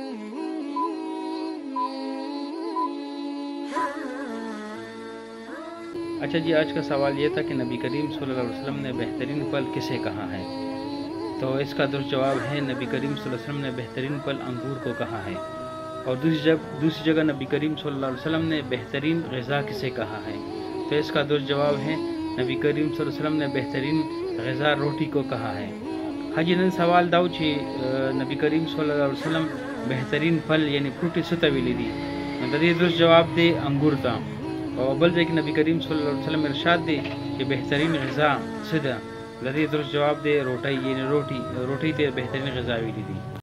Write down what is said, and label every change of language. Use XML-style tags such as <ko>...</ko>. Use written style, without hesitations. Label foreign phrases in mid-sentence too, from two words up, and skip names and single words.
<ur>اچھا جی، آج کا سوال یہ تھا کہ نبی کریم صلی اللہ علیہ وسلم نے بہترین پل کسے کہا ہے، تو اس کا درست جواب ہے نبی کریم صلی اللہ علیہ وسلم نے بہترین پل انگور کو کہا ہے. اور دوسری جگہ نبی کریم صلی اللہ علیہ وسلم نے بہترین غذا کسے کہا ہے، تو اس کا درست جواب ہے نبی کریم صلی اللہ علیہ وسلم نے بہترین غذا روٹی کو کہا ہے.</ur> <ps>حجی نن سوال داو چې نبی کریم صلی اللہ علیہ وسلم</ps> <ur>بہترین پل</ur> <ps>یعنی فروٹی څه ته ویلي دي، نو د دې درست جواب دی انګور ته. او بل ځای کې نبی کریم صلی اللہ علیہ وسلم ارشاد دی چې</ps> <ur>بہترین غذا</ur> <ps>څه ده، د دې درست جواب دی روټۍ، یعنی روټی ته</ps> <ur>بہترین غذا</ur> <ps>ویلي دي.</ps>